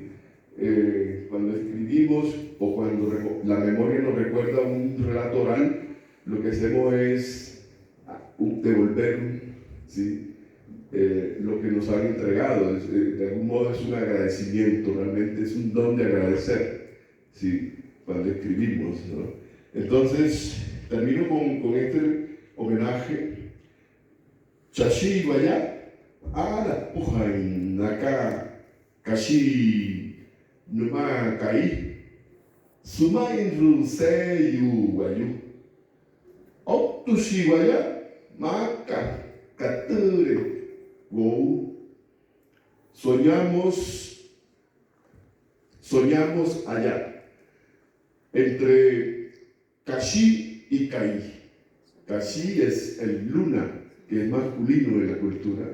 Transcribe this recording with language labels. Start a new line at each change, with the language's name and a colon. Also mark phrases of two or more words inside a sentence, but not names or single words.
Spanish: Cuando escribimos o cuando la memoria nos recuerda un relato oral, lo que hacemos es devolver, ¿sí?, lo que nos han entregado. De algún modo es un agradecimiento, realmente es un don de agradecer, ¿sí?, cuando escribimos, ¿no? Entonces, termino con este homenaje. Chashi Waya, Ara Pujain, Naka, Kashi, Numa Kai, Sumain Ru Seyu Wayu, Optushi Waya, Maka, Kature. Wow. Soñamos allá, entre Kashi y Kai. Kashi es el luna, que es masculino en la cultura.